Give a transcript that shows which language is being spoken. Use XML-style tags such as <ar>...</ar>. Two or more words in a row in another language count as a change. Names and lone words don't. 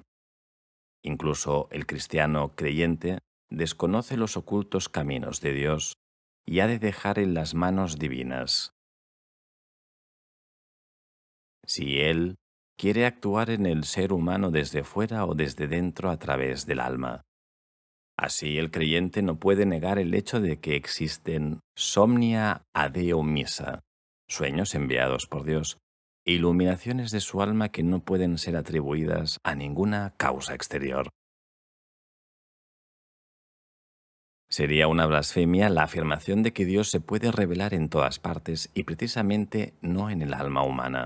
<es>Incluso el cristiano creyente desconoce los ocultos caminos de Dios y ha de dejar en las manos divinas. Si Él quiere actuar en el ser humano desde fuera o desde dentro a través del alma. Así el creyente no puede negar el hecho de que existen</es> <la>somnia a Deo missa,</la> <es>sueños enviados por Dios, iluminaciones de su alma que no pueden ser atribuidas a ninguna causa exterior. Sería una blasfemia la afirmación de que Dios se puede revelar en todas partes y precisamente no en el alma humana.</es>